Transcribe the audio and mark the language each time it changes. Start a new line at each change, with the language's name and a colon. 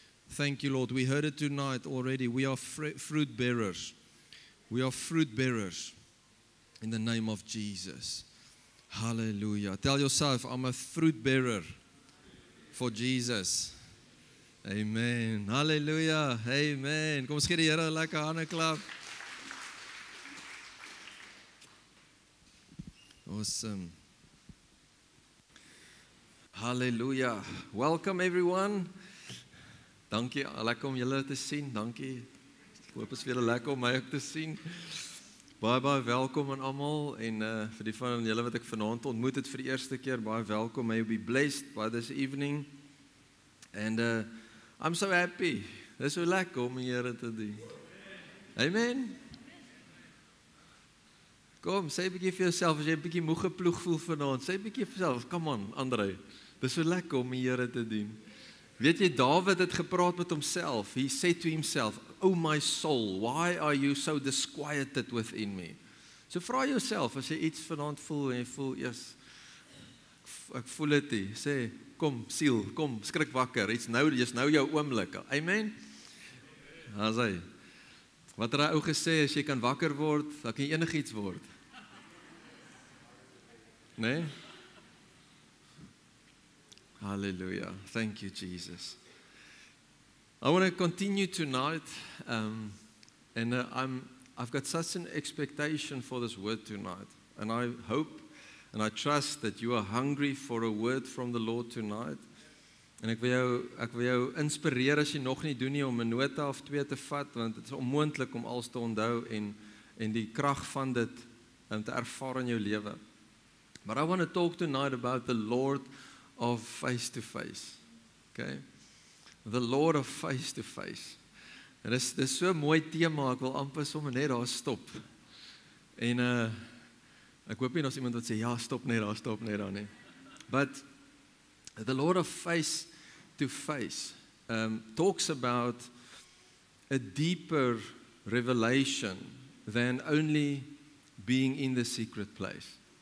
English: Thank you, Lord. We heard it tonight already. We are fruit bearers. We are fruit bearers in the name of Jesus. Hallelujah. Tell yourself, I'm a fruit bearer for Jesus. Amen. Hallelujah. Amen.
Afrikaans: Kom ons gee die Here 'n lekker hande klap.
English: Awesome.
Afrikaans: Hallelujah.
English: Welcome everyone.
Afrikaans: Dankie, lekker om julle te sien. Dankie. Ek hoop is weer lekker om my ook te sien. Baie welkom aan almal en vir die van julle wat ek vanaand ontmoet het vir die eerste keer, baie welkom.
English: May you be blessed by this evening. And I'm so happy.
Afrikaans: Dis so lekker om die Here te dien. Amen. Kom, sê 'n bietjie vir jouself as jy 'n bietjie moeg geploeg voel vanaand. Sê 'n bietjie vir jouself,
English: come on,
Afrikaans: Andre. Dis so lekker om die Here te dien. Weet jy, Dawid het gepraat met homself.
English: He said to himself, "Oh my soul, why are you so disquieted within me?"
Afrikaans: So vra jouself as jy iets vanaand voel en jy voel eers ek voel dit nie. Sê, kom siel, kom skrik wakker. Jy's nou jou oomblik. Amen. As hy. Wat het hy ou gesê, as jy kan wakker word, dan kan jy enigiets word. Nee?
English: Hallelujah. Thank you, Jesus. I want to continue tonight, and I've got such an expectation for this word tonight. And I hope and I trust that you are hungry for a word from the Lord tonight.
Afrikaans: En ek wil jou inspireer as jy nog nie doen nie om 'n nota of 2 te vat, want dit is onmoontlik om alles te onthou en die krag van dit te ervaar in jou lewe.
English: But I want to talk tonight about the Lord of face to face. Okay? The Lord of face to face.
Afrikaans: En dis so 'n mooi tema, ek wil amper sommer net daar stop. En ek hoop nie daar's iemand wat sê ja, stop net daar nie.
English: But the Lord of face to face talks about a deeper revelation than only being in the secret place.